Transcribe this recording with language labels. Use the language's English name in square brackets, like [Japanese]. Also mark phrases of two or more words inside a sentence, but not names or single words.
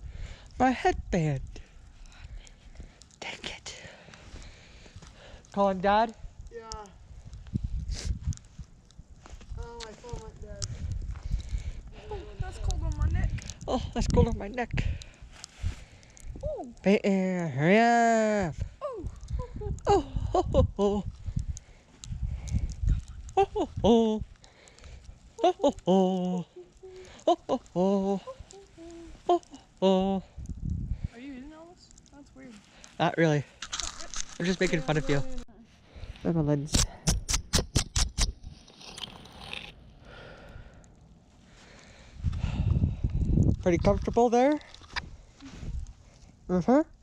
[English] My headband. Dang it. Calling Dad? Yeah. Oh, my phone went dead. Oh, that's cold on my neck. Oh, that's cold on my neck. Oh. Peyton, hurry up. Oh. Oh, ho, ho, ho. Oh, ho, ho. Oh, ho, ho. Oh, ho, ho. Oh, ho. Are you eating all this? That's weird. Not really. I'm just making fun of you. Where's my lens? Pretty comfortable there? Uh-huh.